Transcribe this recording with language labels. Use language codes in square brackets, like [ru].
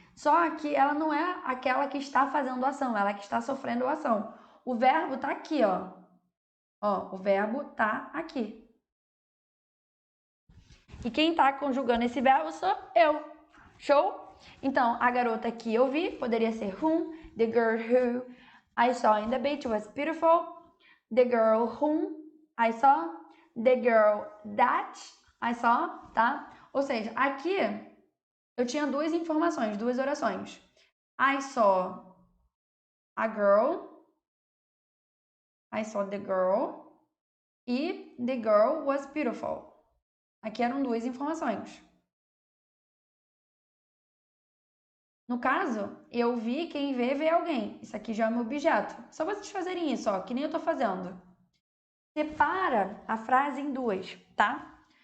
[pt] Só que ela não é aquela que está fazendo a ação, ela é que está sofrendo a ação. O verbo está aqui, ó. Ó, o verbo está aqui. E quem está conjugando esse verbo sou eu. Show? Então, a garota que eu vi poderia ser whom. [en] The girl who I saw in the beach was beautiful. The girl whom I saw. The girl that I saw, tá? [pt] Ou seja, aqui eu tinha duas informações, duas orações. [en] I saw a girl. I saw the girl. E the girl was beautiful. [pt] Aqui eram duas informações. No caso, eu vi, quem vê, vê alguém. Isso aqui já é um objeto. Só vocês fazerem isso, ó, que nem eu tô fazendo. Separa a frase em duas, tá?